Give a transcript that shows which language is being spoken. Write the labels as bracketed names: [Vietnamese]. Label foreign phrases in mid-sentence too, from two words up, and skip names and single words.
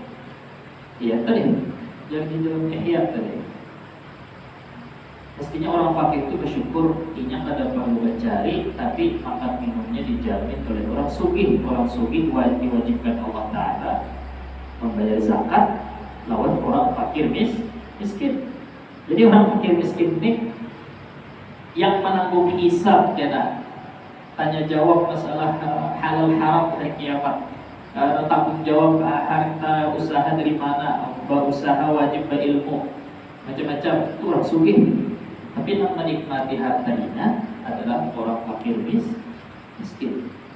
[Indonesian] Iya tadi, yang di dalam ihya tadi. Mestinya orang fakir itu bersyukur, [Banjar] inya kada [Indonesian] perlu mencari, tapi makan minumnya dijamin oleh orang sugih. Orang sugih diwajibkan Allah Ta'ala membayar zakat, lawan orang fakir miskin. Jadi orang fakir miskin ini yang menanggung hisab, tanya jawab masalah halal haram hari kiamat, tanggung jawab harta usaha dari mana, berusaha wajib berilmu, macam-macam, itu orang sugih. Tapi yang menikmati hartanya adalah orang fakir miskin.